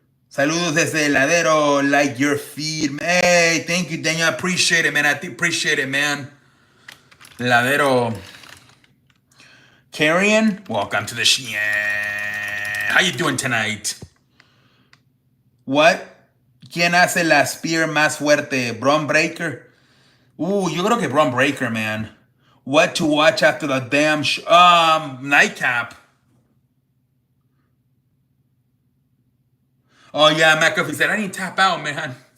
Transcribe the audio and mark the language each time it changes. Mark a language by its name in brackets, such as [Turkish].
[Spanish] Saludos desde el ladero, [English] like your feed. Hey, thank you, Daniel. I appreciate it, man. I appreciate it, man. Ladero. Carrion, welcome to the show. How you doing tonight? What? [Spanish] ¿Quién hace la spear más fuerte? Braun Breaker? Yo creo que Braun Breaker, man. [English] What to watch after the damn nightcap? Oh yeah, McAfee said I need to tap out, man.